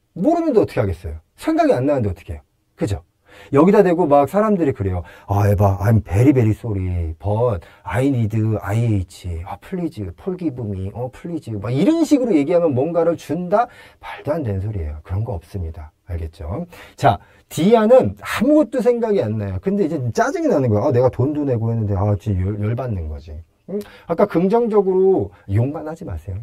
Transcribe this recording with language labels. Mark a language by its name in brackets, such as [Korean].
[Korean] 모르는데 어떻게 하겠어요? 생각이 안 나는데 어떻게 해요? 그죠? 여기다 대고 막 사람들이 그래요. [English] 에바, I'm very very sorry, but I need IH. please, forgive me. please. [Korean] 막 이런 식으로 얘기하면 뭔가를 준다? 말도 안 되는 소리예요. 그런 거 없습니다. 알겠죠? 자, D안은 아무것도 생각이 안 나요. 근데 이제 짜증이 나는 거야. 내가 돈도 내고 했는데, 진짜 열받는 거지. 아까 긍정적으로 욕만 하지 마세요.